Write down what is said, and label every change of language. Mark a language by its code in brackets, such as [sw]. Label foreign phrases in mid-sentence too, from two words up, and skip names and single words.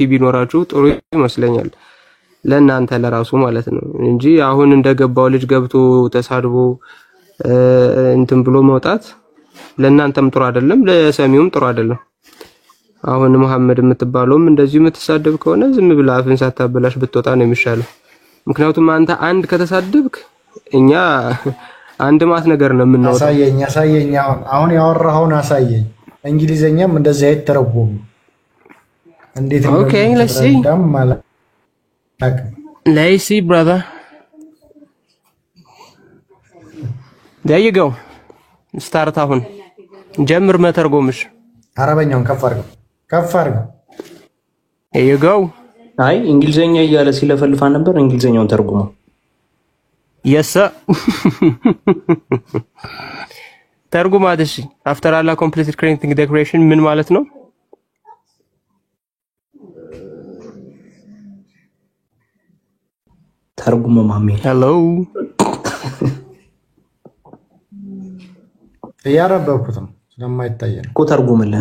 [am] ቢኖራችሁ ጥሩ ይመስለኛል ለእናንተ ለራሱ ማለት ነው እንጂ አሁን እንደገባው ልጅ ገብቶ ተሳድቦ እንትን ብሎ መውጣት ለእናንተም ጥሩ አይደለም፣ ለሰሚውም ጥሩ አይደለም። አሁን መሐመድ የምትባለውም እንደዚህ የምትሳደብ ከሆነ ዝም ብላ አፍን ሳታበላሽ ብትወጣ ነው የሚሻለው። ምክንያቱም አንተ አንድ ከተሳደብክ እኛ አንድ ማት ነገር ነው የምናወጣው። አሳየኝ አሁን ያወራኸውን አሳየኝ። እንግሊዘኛም እንደዚህ አይተረጎም። እንዴት ነው? [en] ኦኬ let's see brother, there you go start [am] አሁን ጀምር መተርጎምሽ። አረበኛውን ከፍ አድርገው [en] there you go። [am] አይ እንግሊዘኛ እያለ ሲለፈልፋ ነበር። እንግሊዘኛውን ተርጉሞ [en] yes sir [am] ተርጉማት። እሺ [en] after Allah completed creating the creation [am] ምን ማለት ነው? ተርጉሞ ማሚ ሄሎ ያረበኩት ነው ስለማይታይ ነው እኮ ተርጉምልን።